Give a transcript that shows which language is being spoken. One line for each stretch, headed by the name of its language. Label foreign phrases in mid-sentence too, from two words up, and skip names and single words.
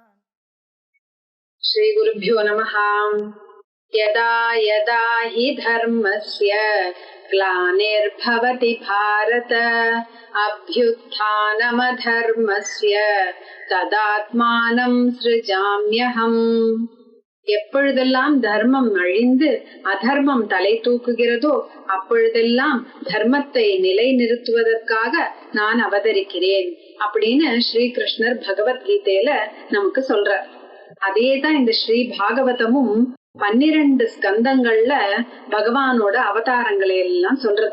Sanskrit: श्री गुरुभ्यो नमः। यदा यदा हि धर्मस्य ग्लानिर्भवति भारत अभ्युत्थानमधर्मस्य तदात्मानं सृजाम्यहम्।
Tamil: எப்பொழுதெல்லாம் தர்மம் அழிந்து அதர்மம் தலை தூக்குகிறதோ அப்பொழுதெல்லாம் தர்மத்தை நிலை நிறுத்துவதற்காக நான் அவதரிக்கிறேன் அப்படின்னு ஸ்ரீகிருஷ்ணர் பகவத்கீதையில நமக்கு சொல்றார். அதேதான் இந்த ஸ்ரீ பாகவதமும் 12 ஸ்கந்தங்கள்ல பகவானோட அவதாரங்களை எல்லாம் சொல்றது.